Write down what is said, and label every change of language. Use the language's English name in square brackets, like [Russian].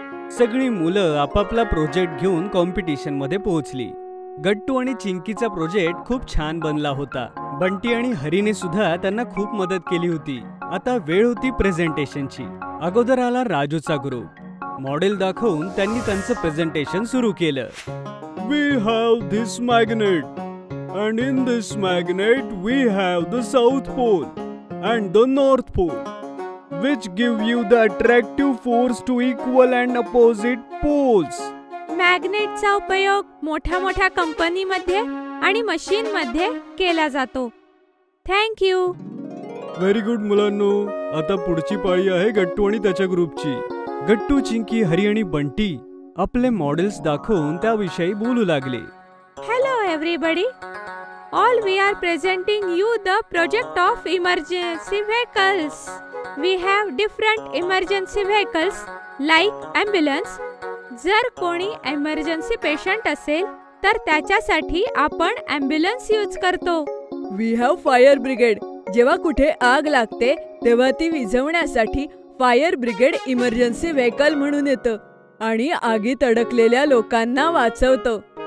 [Marathi] सगळी मुलं आपापला प्रोजेक्ट घेऊन कॉम्पिटिशन मध्ये पोहोचली. गट्टू आणि चिंकीचा प्रोजेक्ट खूप छान बनला होता. बंटी आणि हरीने सुद्धा त्यांना खूप मदत केली होती. आता वेळ होती प्रेझेंटेशनची. अगोदर आला राजूचा ग्रुप. मॉडेल दाखवून त्यांनी त्यांचं प्रेझेंटेशन सुरू केलं. [English] We have this magnet, and in this magnet we have the South Pole and the North Pole, which give you the attractive force to equal and opposite poles. [Marathi] मॅग्नेटचा उपयोग मोठ्या मोठ्या कंपनीमध्ये आणि मशीनमध्ये केला जातो. [English] Thank you. Very good [Marathi] मुलांनो. आता पुढची पाळी आहे गट्टू आणि त्याच्या ग्रुपची. गट्टू, चिंकी, हरी आणि बंटी आपले मॉडेल्स दाखवून त्याविषयी बोलू लागले. [English] Hello everybody. All we are presenting you the project of emergency vehicles. We have different emergency vehicles like ambulance. [Marathi] जर कोणी emergency patient असेल तर त्याच्यासाठी आपण ambulance यूज करतो. [English] We have fire brigade. [Marathi] जेव्हा कुठे आग लागते तेव्हा ती विझवण्यासाठी फायर ब्रिगेड इमर्जन्सी व्हेकल म्हणून येतं आणि आगीत अडकलेल्या लोकांना वाचवतं.